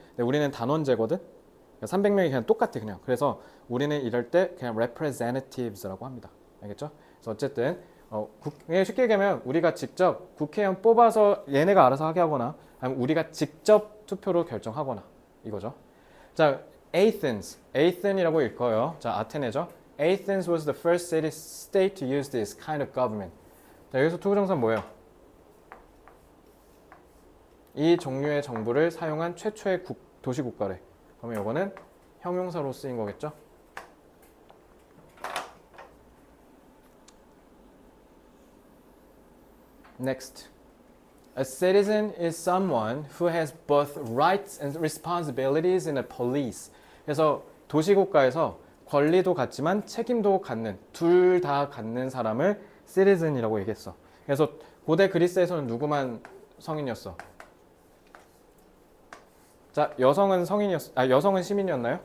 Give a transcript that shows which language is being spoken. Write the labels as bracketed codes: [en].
[ko] 근데 우리는 단원제거든. 300명이 그냥 똑같아 그냥. 그래서 우리는 이럴 때 그냥 representatives라고 합니다. 알겠죠? 그래서 어쨌든 쉽게 얘기하면 우리가 직접 국회의원 뽑아서 얘네가 알아서 하게 하거나 아니면 우리가 직접 투표로 결정하거나 이거죠. 자, Athen이라고 읽어요. 자, 아테네죠. [en] Athens was the first city-state to use this kind of government. [ko] 자, 여기서 투부정사는 뭐예요? 이 종류의 정부를 사용한 최초의 도시국가래. 그러면 이거는 형용사로 쓰인 거겠죠? [en] Next. A citizen is someone who has both rights and responsibilities in a police. [ko] 그래서 도시국가에서 권리도 갖지만 책임도 갖는, 둘 다 갖는 사람을 citizen이라고 얘기했어. 그래서 고대 그리스에서는 누구만 성인이었어? 자, 여성은 여성은 시민이었나요?